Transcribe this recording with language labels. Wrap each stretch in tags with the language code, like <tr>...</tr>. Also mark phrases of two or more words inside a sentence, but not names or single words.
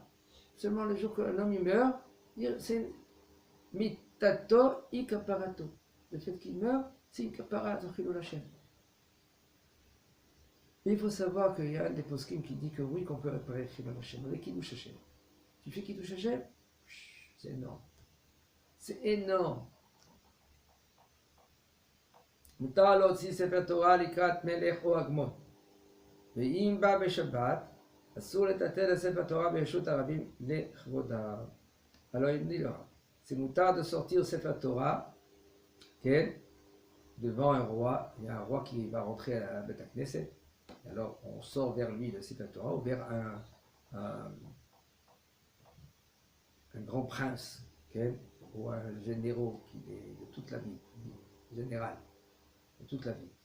<fr>Seulement le jour qu'un homme il meurt, c'est</fr> <he>מיתתו כפרתו.</he> <fr>Le fait qu'il meurt, c'est une kapara de</fr> <he>חילול השם.</he> <fr>Mais il faut savoir qu'il y a un des poskim qui dit que oui, qu'on peut réparer</fr> <he>חילול השם</he> <fr>avec</fr> <he>קידוש השם.</he> <fr>Tu fais</fr> <he>קידוש השם,</he> <fr>c'est énorme. C'est énorme.</fr> <he>מותר להוציא ספר תורה לקראת מלך או הגמון. ואם בא בשבת, אסור לטלטל לספר תורה ברשות הרבים לכבוד הרב.</he> <fr>Alors il dit là, c'est moutarde de sortir</fr> <he>ספר תורה,</he> <fr>devant un roi. Il y a un roi qui va rentrer à la</fr> <he>בית כנסת.</he> <fr>Alors on sort vers lui le</fr> <he>ספר תורה</he> <fr>ou vers un grand prince, ou un général qui est de toute la vie, général, de toute la vie.</fr>